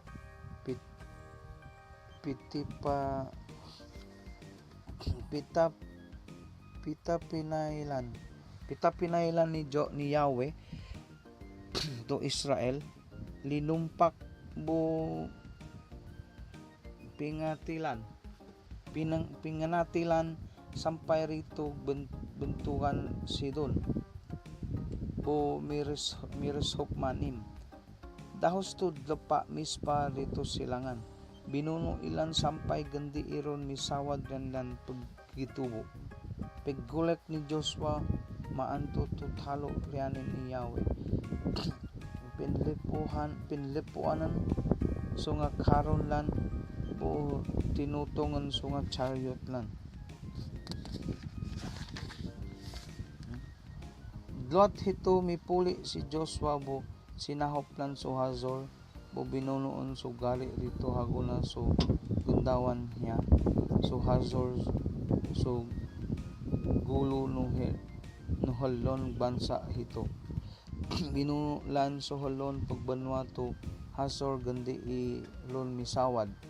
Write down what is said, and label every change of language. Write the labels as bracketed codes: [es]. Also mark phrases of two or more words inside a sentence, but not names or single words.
[plw] pita pinailan ni Yahweh to Israel linumpak bo pinganatilan sampai rito bentukan Sidon bo mirishop manim dahos to lepa mispa rito silangan binuno ilan sampai gandi iron misawad dan pagitubo peggulek ni Joshua maanto to talo rianin ni Yahweh pinlipuanan so nga karon lan o tinutungan so nga chariot lan Lot hito mipuli si Joshua bo sinahop lan so Hazor bo binunuon so gali rito haguna so gundawan niya so Hazor so gulo no halon bansa hito binulan so halon pagbanwa to Hazor gandi ilon misawad